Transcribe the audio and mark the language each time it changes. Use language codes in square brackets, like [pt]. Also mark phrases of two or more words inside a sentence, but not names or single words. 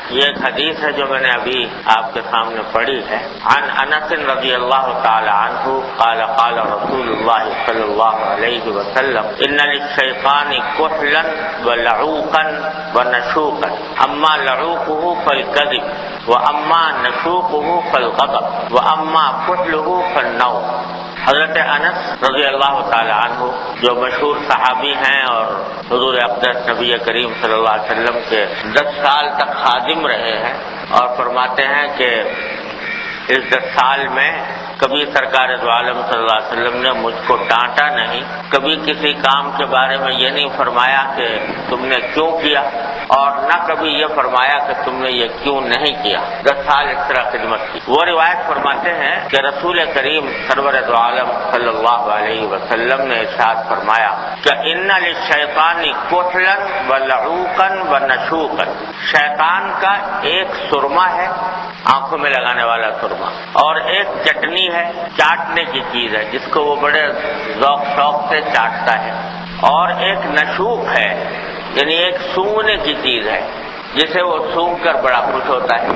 [ur] یہ ایک حدیث ہے جو میں نے ابھی آپ کے سامنے پڑھی ہے. [ar] عن انس رضی اللہ تعالی عنہ قال قال رسول اللہ صلی اللہ علیہ وسلم ان للشیطان کحلا ولعوقا ونشوقا اما لعوقه فالکذب واما نشوقه فالغضب واما کحله فالنوم. [ur] حضرت انس [ar] رضی اللہ تعالی عنہ [ur] جو مشہور صحابی ہیں اور حضور اقدس نبی کریم [ar] صلی اللہ علیہ وسلم [ur] کے 10 سال تک خادم رہے ہیں، اور فرماتے ہیں کہ اس 10 سال میں کبھی سرکار دو عالم [ar] صلی اللہ علیہ وسلم [ur] نے مجھ کو ڈانٹا نہیں، کبھی کسی کام کے بارے میں یہ نہیں فرمایا کہ تم نے کیوں کیا، اور نہ کبھی یہ فرمایا کہ تم نے یہ کیوں نہیں کیا. 10 سال اس طرح خدمت کی. وہ روایت فرماتے ہیں کہ رسول کریم سرور دو عالم [ar] صلی اللہ علیہ وسلم [ur] نے ارشاد فرمایا کہ [ar] ان للشیطان کحلا ولعوقا ونشوقا. [ur] شیطان کا ایک سرما ہے، آنکھوں میں لگانے والا سرما، اور ایک چٹنی ہے، چاٹنے کی چیز ہے جس کو وہ بڑے ذوق شوق سے چاٹتا ہے، اور ایک نشوق ہے یعنی ایک سونگنے کی چیز ہے جسے وہ سونگ کر بڑا خوش ہوتا ہے.